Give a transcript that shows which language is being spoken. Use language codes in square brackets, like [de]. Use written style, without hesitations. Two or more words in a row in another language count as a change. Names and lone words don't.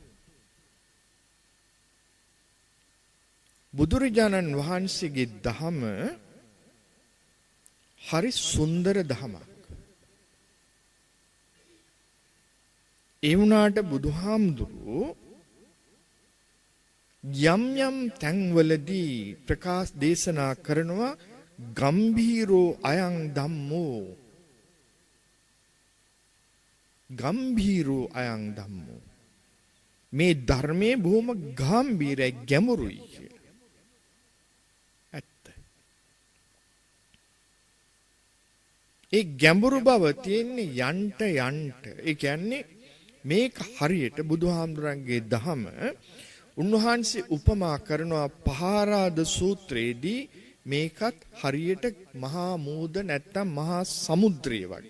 [si] බුදුරජාණන් වහන්සේගේ දහම හරි සුන්දර දහමක්. ඒ වුණාට බුදුහාමුදුරුවෝ යම් යම් තැන්වලදී ප්‍රකාශ දේශනා කරනවා [pi] ගම්භීරෝ අයං ධම්මෝ. ගම්භීරෝ අයං ධම්මෝ. [si] මේ ධර්මයේ බොහොම ගැඹීරයි, ගැඹුරුයි කියලා. ඇත්ත. ඒ ගැඹුරු බව තියෙන්නේ යන්ට යන්ට. ඒ කියන්නේ මේක හරියට බුදුහාමුදුරන්ගේ දහම උන්වහන්සේ උපමා කරනවා පහාරාද සූත්‍රයේදී මේකත් හරියට මහා මුහුද නැත්තම් මහා සමුද්‍රය වගේ.